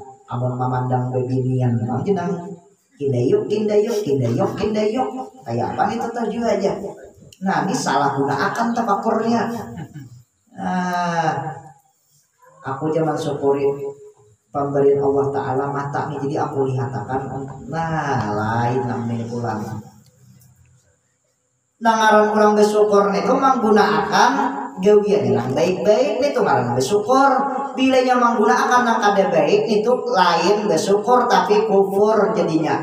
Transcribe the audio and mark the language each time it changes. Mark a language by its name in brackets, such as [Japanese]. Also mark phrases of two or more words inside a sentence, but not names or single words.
[Banjar] Abang memandang bebinian, nanti nang kindayuk, kayak apa itu tahu juga aja. [Indonesian] Nah ini salah gunakan tafakurnya. [Banjar] Nah, aku jangan syukuri pemberian Allah Ta'ala mata nih, jadi aku lihatakan. Nah lain namanya pulang. Nah orang bersyukur itu menggunakan gawian yang baik-baik itu ngaran bersyukur. Bilanya menggunakan yang kada baik itu lain bersyukur tapi kufur jadinya.